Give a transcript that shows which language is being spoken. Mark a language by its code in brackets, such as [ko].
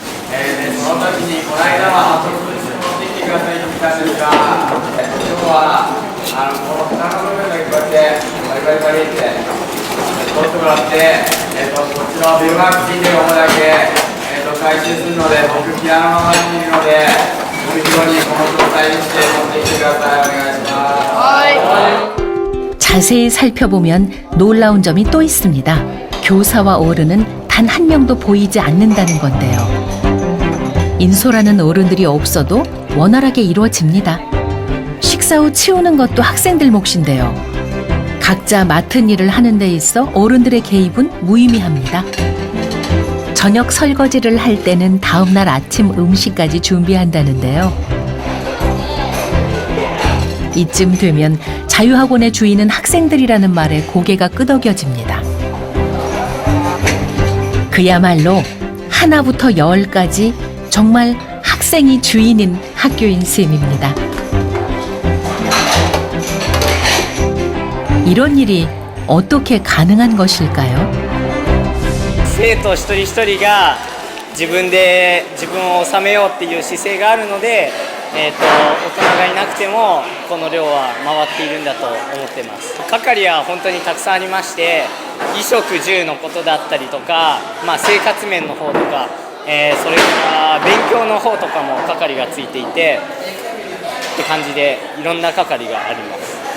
[ja] その時にこの間は特別に持ってきてくださいと言ったんですが、今日はこの蓋の部分だけこうやってバリバリバリって取ってもらって、こっちのビルマークついてる方だけ回収するので、僕ピアノの前にいるので、無料にこの状態にして持ってきてください。お願いします。 [ko] 자세히 살펴보면 놀라운 점이 또 있습니다. 교사와 어른은 단 한 명도 보이지 않는다는 건데요. 인솔하는 어른들이 없어도 원활하게 이루어집니다. 식사 후 치우는 것도 학생들 몫인데요. 각자 맡은 일을 하는 데 있어 어른들의 개입은 무의미합니다. 저녁 설거지를 할 때는 다음날 아침 음식까지 준비한다는데요. 이쯤 되면 자유학원의 주인은 학생들이라는 말에 고개가 끄덕여집니다. 그야말로 하나부터 열까지 정말 학생이 주인인 학교인 셈입니다. 이런 일이 어떻게 가능한 것일까요? [ja] 生徒一人一人が自分を収めようっていう姿勢があるので、大人がいなくてもこの寮は回っているんだと思ってます。係は本当にたくさんありまして、衣食住のことだったりとか、生活面の方とか、それから勉強の方とかも係がついていてって感じで、いろんな係があります。